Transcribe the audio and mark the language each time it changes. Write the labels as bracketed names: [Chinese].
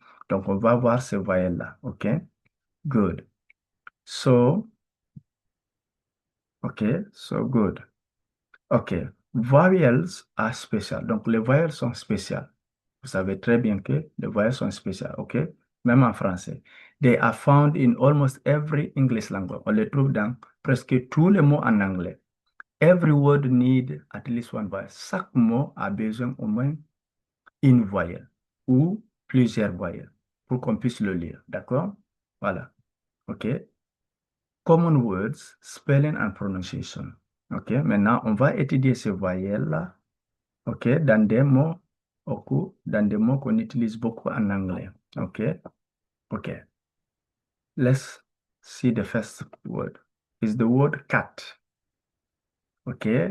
[French] Donc, on va voir ces voyelles-là. [English] OK? Good. So, OK. So, good. OK. Vowels are special. [French] Donc, les voyelles sont spéciales. Vous savez très bien que les voyelles sont spéciales. OK? Même en français. [English] They are found in almost every English language. [French] On les trouve dans presque tous les mots en anglais. [English] Every word need at least one vowel. [French] Chaque mot a besoin au moins une voyelle ou plusieurs voyelles pour qu'on puisse le lire. D'accord? Voilà. OK? [English] Common words, spelling and pronunciation. OK? [French] Maintenant, on va étudier ces voyelles-là. OK? Dans des mots qu'on utilise beaucoup en anglais. [English] OK? OK. Let's see the first word. Is the word cat. OK?